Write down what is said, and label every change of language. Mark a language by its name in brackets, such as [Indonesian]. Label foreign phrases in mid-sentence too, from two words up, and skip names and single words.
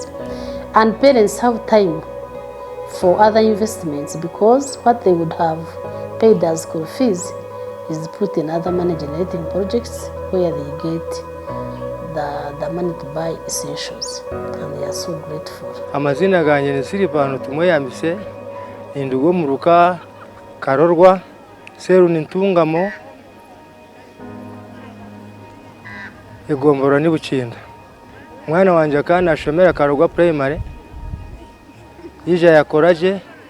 [English] And parents have time for other investments, because what they would have paid as school fees is put in other money generating projects where they get the money to buy essentials, and they are so grateful. [Chiga] Amazina ganje ni Silipano Tumoyamise, Indugo Muruka Karorwa Seru Nintungamo Egombora ni Bukinda. Mwana wanje kana ashomera Karorwa Primary, yija yakoraje.